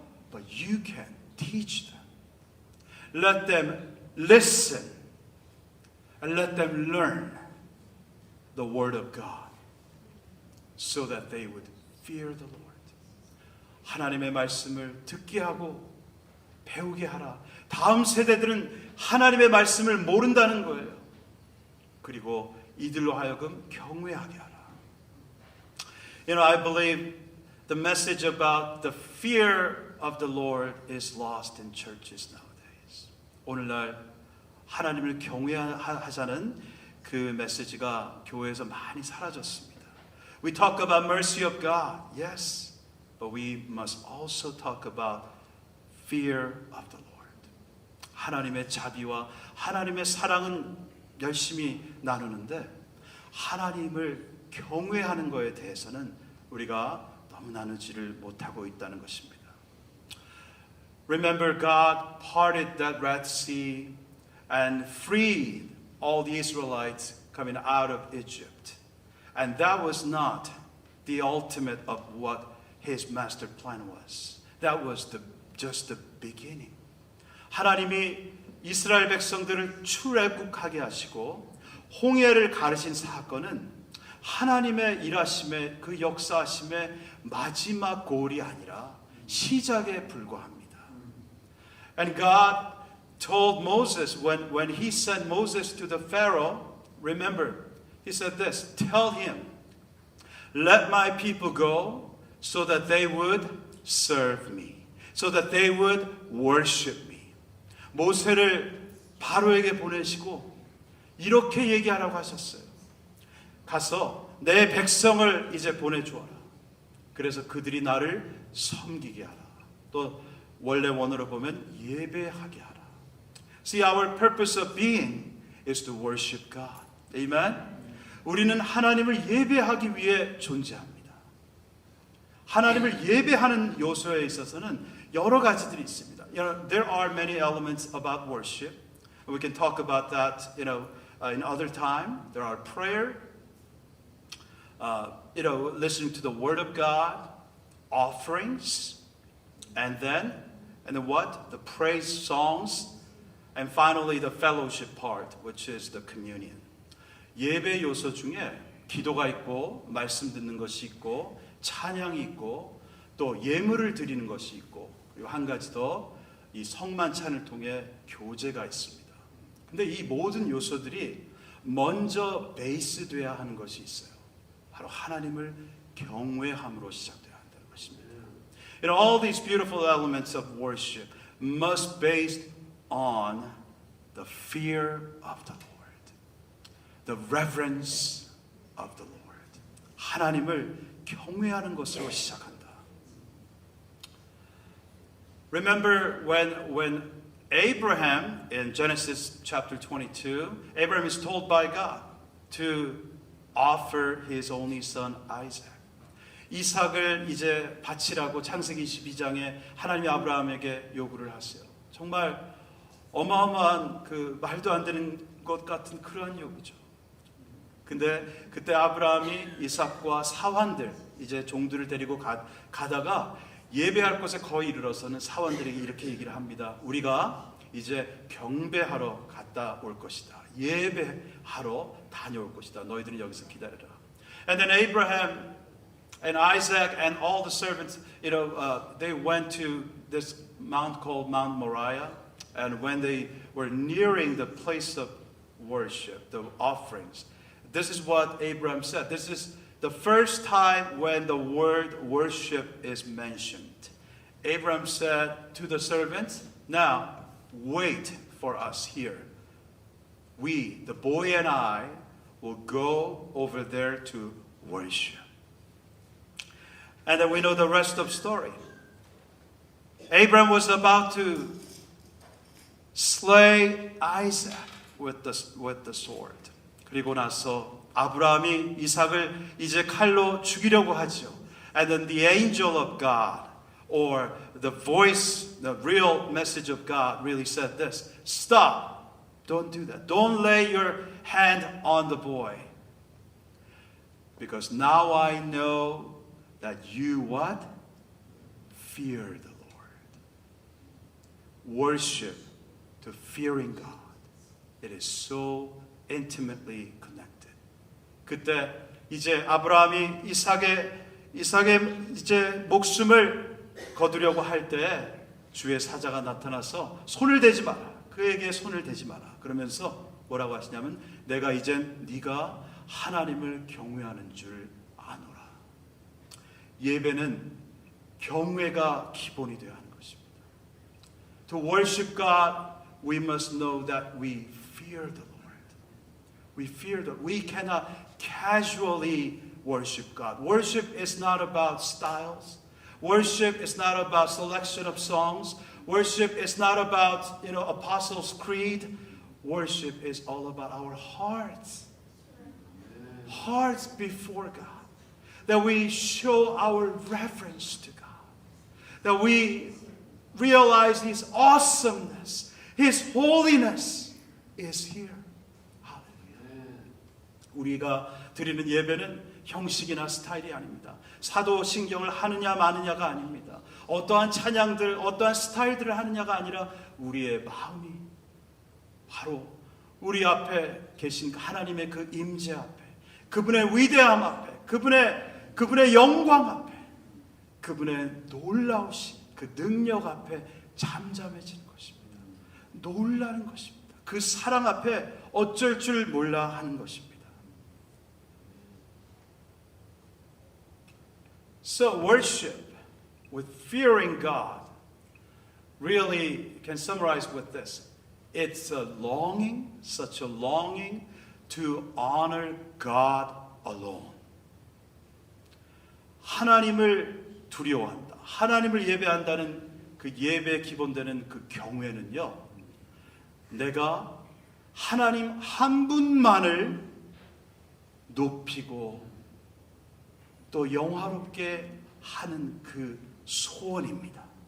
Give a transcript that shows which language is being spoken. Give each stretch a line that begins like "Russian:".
English: But you can teach them. Let them listen and let them learn the word of God so that they would fear the Lord.
Korean: 하나님의 말씀을 듣게 하고 배우게 하라. 다음 세대들은 하나님의 말씀을 모른다는 거예요. 그리고 이들로 하여금 경외하게 하라.
English: I believe the message about the fear of the Lord is lost in churches nowadays.
Korean: 오늘날 하나님을 경외하자는 그 메시지가 교회에서 많이 사라졌습니다.
English: We talk about mercy of God, yes, but we must also talk about fear of the Lord.
Korean: 하나님의 자비와 하나님의 사랑은 열심히 나누는데 하나님을 경외하는 것에 대해서는 우리가 너무 나누지를 못하고 있다는 것입니다.
English: Remember, God parted that Red Sea and freed all the Israelites coming out of Egypt. And that was not the ultimate of what His master plan was. That was just the beginning.
Korean: 하나님이 이스라엘 백성들을 출애굽하게 하시고 홍해를 가르신 사건은 하나님의 일하심의 그 역사하심의 마지막 골이 아니라 시작에 불과합니다.
English: And God told Moses when he sent Moses to the Pharaoh, remember, he said this, tell him, let my people go so that they would serve me, so that they would worship me.
Korean: 모세를 바로에게 보내시고 이렇게 얘기하라고 하셨어요. 가서 내 백성을 이제 보내주어라. 그래서 그들이 나를 섬기게 하라. 또 원래 원어로 보면 예배하게 하라.
English: See, our purpose of being is to worship God. Amen?
Korean: 우리는 하나님을 예배하기 위해 존재합니다. 하나님을 예배하는 요소에 있어서는 여러 가지들이 있습니다.
English: There are many elements about worship. We can talk about that, in other time. There are prayer, listening to the Word of God, offerings, and then what? The praise songs, and finally the fellowship part, which is the communion.
Korean: 예배 요소 중에 기도가 있고 말씀 듣는 것이 있고 찬양이 있고 또 예물을 드리는 것이 있고 그리고 한 가지 더 이 성만찬을 통해 교제가 있습니다. 근데 이 모든 요소들이 먼저 베이스 돼야 하는 것이 있어요. 바로 하나님을 경외함으로 시작돼야 한다는 것입니다.
English: You know, all these beautiful elements of worship must be based on the fear of the Lord, the reverence of the Lord.
Korean: 하나님을 경외하는 것으로 시작한다.
English: Remember when Abraham in Genesis chapter 22, Abraham is told by God to offer his only son Isaac.
Korean: 이삭을 이제 바치라고 창세기 22장에 하나님이 아브라함에게 요구를 하세요. 정말 어마어마한 그 말도 안 되는 것 같은 그러한 요구죠. 근데 그때 아브라함이 이삭과 사환들 이제 종들을 데리고 가다가 예배할 곳에 거의 이르러서는 사원들에게 이렇게 얘기를 합니다. 우리가 이제 경배하러 갔다 올 것이다. 예배하러 다녀올 것이다. 너희들은 여기서 기다려라.
English: And then Abraham and Isaac and all the servants, they went to this mount called Mount Moriah. And when they were nearing the place of worship, the offerings, this is what Abraham said. This is the first time when the word worship is mentioned. Abraham said to the servants, now wait for us here. We, the boy and I, will go over there to worship. And then we know the rest of the story. Abraham was about to slay Isaac with the sword.
Korean: 그리고 나서 아브라함이 이삭을 이제 칼로 죽이려고 하죠.
English: And then the angel of God, or the voice, the real message of God really said this: stop, don't do that. Don't lay your hand on the boy. Because now I know that you what? Fear the Lord. Worship to fearing God. It is so intimately connected.
Korean: 그때 이제 아브라함이 이삭의 이제 목숨을 거두려고 할 때 주의 사자가 나타나서 손을 대지 마라. 그에게 손을 대지 마라. 그러면서 뭐라고 하시냐면 내가 이젠 네가 하나님을 경외하는 줄 아노라. 예배는 경외가 기본이 되어야 하는 것입니다.
English: To worship God, we must know that we fear the Lord. We fear that we cannot casually worship God. Worship is not about styles. Worship is not about selection of songs. Worship is not about, Apostles' Creed. Worship is all about our hearts. Hearts before God. That we show our reverence to God. That we realize His awesomeness, His holiness is here.
Korean: 우리가 드리는 예배는 형식이나 스타일이 아닙니다. 사도신경을 하느냐 마느냐가 아닙니다. 어떠한 찬양들, 어떠한 스타일들을 하느냐가 아니라 우리의 마음이 바로 우리 앞에 계신 하나님의 그 임재 앞에, 그분의 위대함 앞에, 그분의 영광 앞에, 그분의 놀라우신 그 능력 앞에 잠잠해지는 것입니다. 놀라는 것입니다. 그 사랑 앞에 어쩔 줄 몰라 하는 것입니다.
English: So worship with fearing God really can summarize with this. It's a longing, such a longing to honor God alone.
Korean: 하나님을 두려워한다. 하나님을 예배한다는 그 예배에 기본되는 그 경외는요. 내가 하나님 한 분만을 높이고 또 영화롭게 하는 그 소원입니다.